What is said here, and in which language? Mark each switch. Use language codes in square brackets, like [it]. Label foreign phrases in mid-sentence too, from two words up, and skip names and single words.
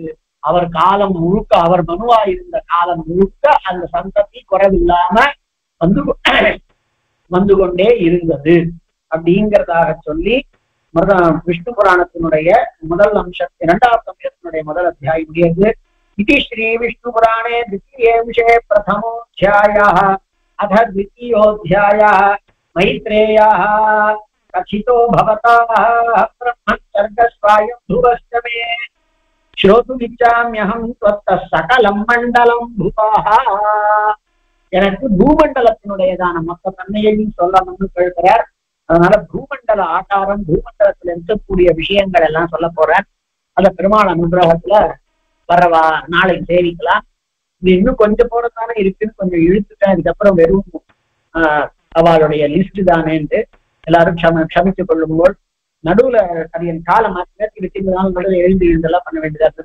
[ta] அவர் காலம் முழுக்க, அவர் மனுவா இருந்த காலம் முழுக்க அந்த சந்ததி குறைவில்லாம வந்து கொண்டே இருந்தது அப்படிங்கிறதாக சொல்லி விஷ்ணு புராணத்தினுடைய முதல் அம்சம், 2வது அம்சத்தினுடைய முதல் அத்தியாயம் முடியாது. [sa] इति श्रीविष्णुपुराणे द्वितीयेंशे प्रथमोऽध्यायः अथ द्वितीयोऽध्यायः मैत्रेयः कथितो भवतः ब्रह्मसर्गस्वायम्भुवश्च मे श्रोतुमिच्छाम्यहं त्वत्तः सकलं मण्डलं भुवः [ta] எனக்கு பூமண்டலத்தினுடையதான மொத்த தன்மையையும் சொல்லணும்னு கேட்கிறார். அதனால பூமண்டல ஆகாரம் பூமண்டலத்துல இருக்கக்கூடிய விஷயங்கள் எல்லாம் சொல்ல போறார். அத பெருமாள் அனுகிரகத்துல வரவா நாளைக்கு சேவிக்கலாம். இது இன்னும் கொஞ்சம் போறதானே இருக்குன்னு கொஞ்சம் இழுத்துட்டேன். இதுக்கப்புறம் வெறும் அவளுடைய லிஸ்ட் தானேன்ட்டு எல்லாரும் க்ஷமித்துக் கொள்ளும்போது நடுவுல அது என் காலம் மாற்றி 25 நாள் நடுவில் எழுந்தெல்லாம் பண்ண வேண்டியதா இருந்தது.